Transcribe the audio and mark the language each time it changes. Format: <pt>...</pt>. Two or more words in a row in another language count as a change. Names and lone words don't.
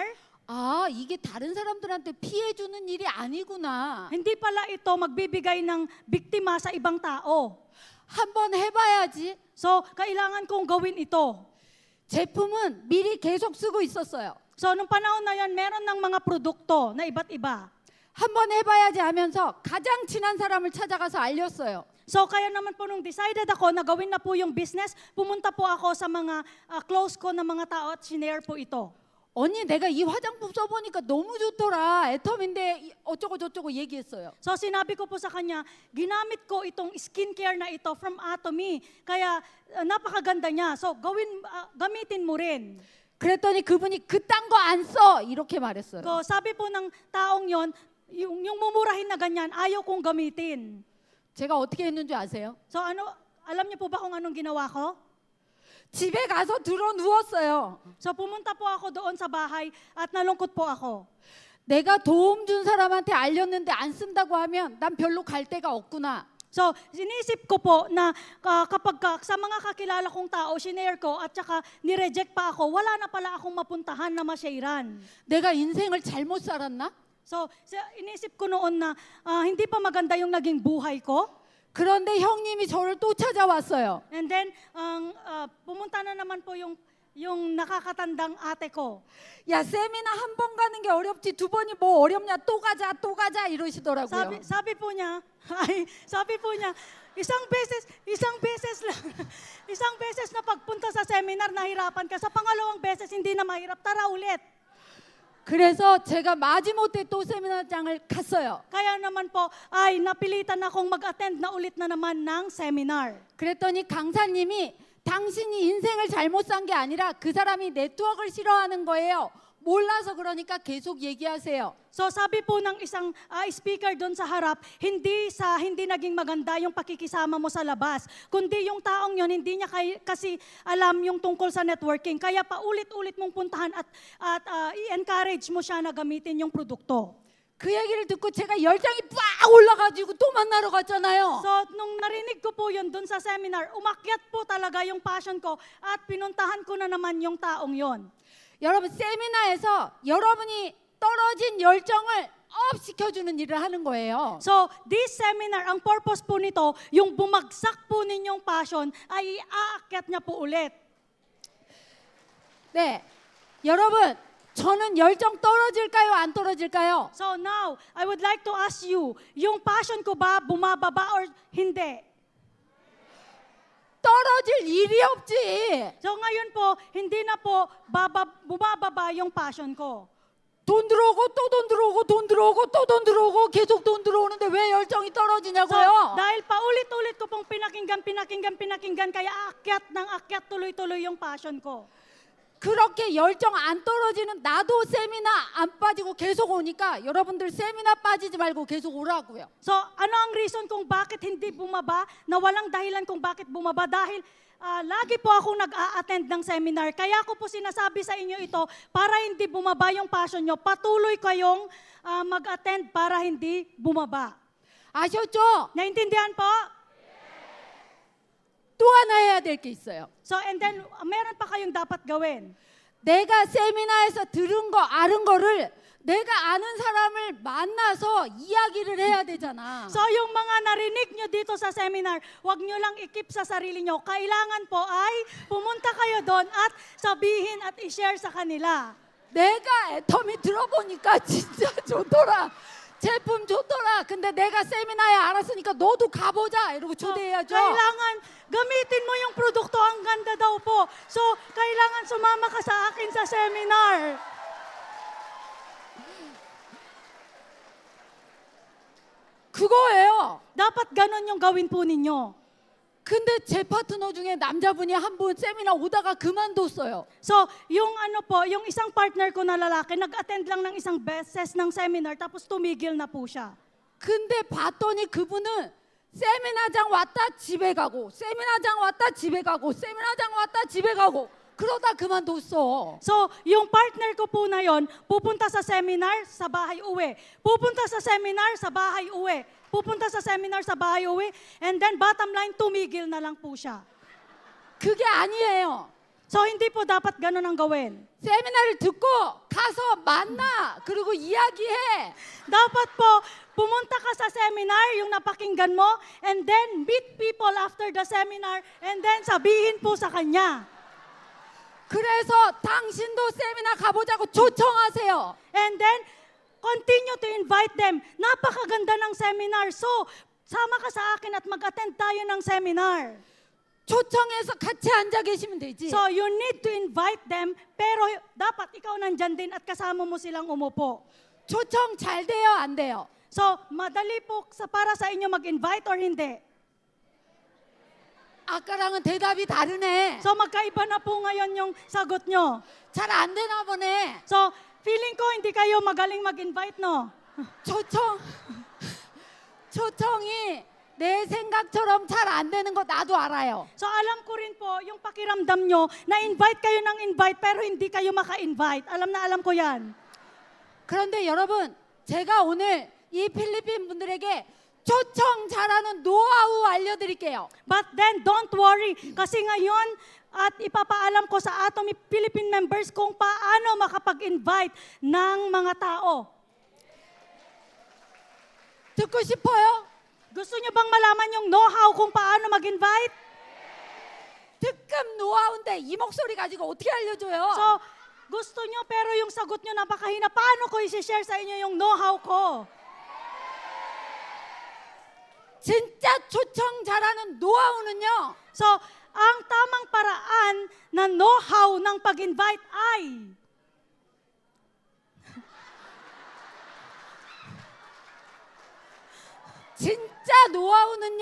<ko>아, 이게 다른 사람들한테 피해 주는 일이 아니구나.</ko> <tl>hindi pala ito magbibigay ng biktima sa ibang tao.</tl> <ko>한번 해봐야지.</ko> <tl>So, kailangan kong gawin ito.</tl> <ko>제품은 미리 계속 쓰고 있었어요.</ko> <tl>So, nung panahon na yan, meron ng mga produkto na iba't iba.</tl> <ko>한번 해봐야지 하면서 가장 친한 사람을 찾아가서 알렸어요.</ko> <tl>So, kaya naman po nung decided ako na gawin na po yung business, pumunta po ako sa mga close ko na mga tao at sinare po ito.</tl> <ko>언니 내가 이 화장품 써보니까 너무 좋더라. 애텀인데 어쩌고 저쩌고 얘기했어요.</ko> <tl>So, sinabi ko po sa kanya, ginamit ko itong skincare na ito from Atomy. Kaya napakaganda niya. So, gamitin mo rin.</tl> <ko>그랬더니 그분이 그딴 거 안 써. 이렇게 말했어요.</ko> <tl>So, sabi po ng taong yon, yung mumurahin na ganyan, ayaw kong gamitin.</tl> <ko>제가 어떻게 했는지 아세요?</ko> <tl>So, alam niyo po ba kung anong ginawa ko?</tl> <ko>집에 가서 들어 누웠어요.</ko> <tl>So, pumunta po ako doon sa bahay at nalungkot po ako.</tl> <ko>내가 도움 준 사람한테 알렸는데 안 쓴다고 하면 난 별로 갈 데가 없구나.</ko> <tl>So, sinisip ko po na kapag sa mga kakilala kong tao, sinare ko at saka nireject pa ako, wala na pala akong mapuntahan na masharean.</tl> <ko>내가 인생을 잘못 살았나?</ko> <tl>So, inisip ko noon na hindi pa maganda yung naging buhay ko.</tl> <ko>그런데 형님이 저를 또 찾아왔어요.</ko> <en>And then,</en> <tl>pumunta na naman po yung nakakatandang ate ko.</tl> <ko>야, 세미나 한 번 가는 게 어렵지 두 번이 뭐 어렵냐? 또 가자 이러시더라고요.</ko> <tl>Sabi po niya, isang beses na pagpunta sa seminar, nahirapan ka. Sa pangalawang beses, hindi na mahirap. Tara ulit.</tl> <ko>그래서 제가 마지못해 또 세미나장을 갔어요.</ko> <tl>Kaya naman po, ay napilitan akong mag-attend na ulit na naman ng seminar.</tl> <ko>그랬더니 강사님이 당신이 인생을 잘못 산 게 아니라 그 사람이 네트워크를 싫어하는 거예요. 몰라서 그러니까 계속 얘기하세요.</ko> <tl>So sabi po ng isang speaker doon sa harap, hindi naging maganda yung pakikisama mo sa labas, kundi yung taong yon hindi niya kasi alam yung tungkol sa networking. Kaya paulit-ulit mong puntahan at i-encourage mo siya na gamitin yung produkto.</tl> <ko>그 얘기를 듣고 제가 열정이 빡 올라가지고 또 만나러 갔잖아요.</ko> <tl>So, nung narinig ko po yun dun sa seminar, umakyat po talaga yung passion ko at pinuntahan ko na naman yung taong yon.</tl> <ko>여러분 세미나에서 여러분이 떨어진 열정을 업 시켜주는 일을 하는 거예요.</ko> <en>So, this seminar,</en> <tl>ang purpose po nito, yung bumagsak po ninyong passion ay aakyat niya po ulit.</tl> <ko>네, 여러분 저는 열정 떨어질까요? 안 떨어질까요?</ko> <en>So now, I would like to ask you,</en> <tl>yung passion ko ba bumababa or hindi?</tl> <ko>떨어질 일이 없지.</ko> <tl>So ngayon po, hindi na po bumababa yung passion ko.</tl> <ko>돈 들어오고 또 돈 들어오고 돈 들어오고 또 돈 들어오고 계속 돈 들어오는데 왜 열정이</ko> <tl>So,</tl> <ko>떨어지냐고요?</ko> <tl>dahil paulit-ulit ko pong pinakinggan, kaya akyat ng akyat tuloy-tuloy yung passion ko.</tl> <ko>그렇게 열정 안 떨어지는 나도 세미나 안 빠지고 계속 오니까 여러분들 세미나 빠지지 말고 계속 오라고요.</ko> <tl>So, ano ang reason kung bakit hindi bumaba? Na walang dahilan kung bakit bumaba? Dahil lagi po ako nag-a-attend ng seminar. Kaya ko po sinasabi sa inyo ito, para hindi bumaba yung passion nyo, patuloy kayong mag-attend para hindi bumaba.</tl> <ko>아셨죠?</ko> <tl>Naintindihan po?</tl> <ko>또 하나 해야 될 게 있어요.</ko> <en>So, and then,</en> <tl>meron pa kayong dapat gawin.</tl> <ko>내가 세미나에서 들은 거, 아는 거를 내가 아는 사람을 만나서 이야기를 해야 되잖아.</ko> <tl>So, yung mga narinig nyo dito sa seminar, wag nyo lang ikip sa sarili nyo. Kailangan po ay pumunta kayo doon at sabihin at i-share sa kanila.</tl> <ko>내가 애터미 들어보니까 진짜 좋더라. 제품 좋더라. 근데 내가 세미나에 알았으니까 너도 가보자. 이러고</ko> <tl>So,</tl> <ko>초대해야죠.</ko> <tl>kailangan gamitin mo yung produkto. Ang ganda daw po. So, kailangan sumama ka sa akin sa seminar.</tl> <ko>그거예요.</ko> <tl>Dapat ganon yung gawin po ninyo.</tl> <ko>근데 제 파트너 중에 남자분이 한 분 세미나 오다가 그만뒀어요.</ko> <tl>So, yung ano po, yung isang partner ko na lalaki, nag-attend lang ng isang beses ng seminar, tapos tumigil na po siya.</tl> <ko>근데 봤더니 그분은 세미나장 왔다 집에 가고 세미나장 왔다 집에 가고 세미나장 왔다 집에 가고 그러다 그만뒀어.</ko> <tl>So, yung partner ko po na yon, pupunta sa seminar, sa bahay uwi. Pupunta sa seminar, sa bahay uwi. Pupunta sa seminar, sa bahay uwi.</tl> <en>And then, bottom line,</en> <tl>tumigil na lang po siya.</tl> <ko>그게 아니에요.</ko> <tl>So, hindi po dapat ganon ang gawin.</tl> <ko>세미나를 듣고 가서 만나. 그리고 이야기해.</ko> <tl>Dapat po, pumunta ka sa seminar, yung napakinggan mo,</tl> <en>and then meet people after the seminar, and then</en> <tl>sabihin po sa kanya.</tl> <ko>그래서 당신도 세미나 가보자고 초청하세요.</ko> <en>And then, continue to invite them.</en> <tl>Napakaganda ng seminar. So, sama ka sa akin at mag-attend tayo ng seminar.</tl> <ko>초청해서 같이 앉아 계시면 되지.</ko> <en>So, you need to invite them,</en> <tl>pero dapat ikaw nandyan din at kasama mo silang umupo.</tl> <ko>초청 잘 돼요, 안 돼요?</ko> <tl>So, madali po para sa inyo mag-invite or hindi.</tl> <ko>아까랑은 대답이 다르네.</ko> <tl>So, magkaiba na po ngayon yung sagot nyo.</tl> <ko>잘 안 되나 보네.</ko> <tl>So, feeling ko hindi kayo magaling mag-invite, no?</tl> <ko>초청이 내 생각처럼 잘 안 되는 거 나도 알아요.</ko> <tl>So, alam ko rin po, yung pakiramdam nyo, na-invite kayo ng invite, pero hindi kayo maka-invite. Alam na alam ko yan.</tl> <ko>그런데 여러분, 제가 오늘 이 필리핀 분들에게 초청 잘하는 노하우 알려드릴게요.</ko> <en>But then, don't worry.</en> <tl>Kasi ngayon, at ipapaalam ko sa Atomy Philippine members kung paano makapag-invite ng mga tao.</tl> <ko>듣고 싶어요?</ko> <tl>Gusto nyo bang malaman yung know-how kung paano mag-invite?</tl> <ko>특급 노하우인데 이 목소리 가지고 어떻게 알려줘요?</ko> <tl>So, gusto nyo pero yung sagot nyo napakahina. Paano ko i-share sa inyo yung know-how ko?</tl> <ko>진짜 초청 잘하는 노하우는요.</ko> <tl>So, ang tamang paraan na know-how ng pag-invite ay</tl> <ko>진짜 노하우는요.</ko>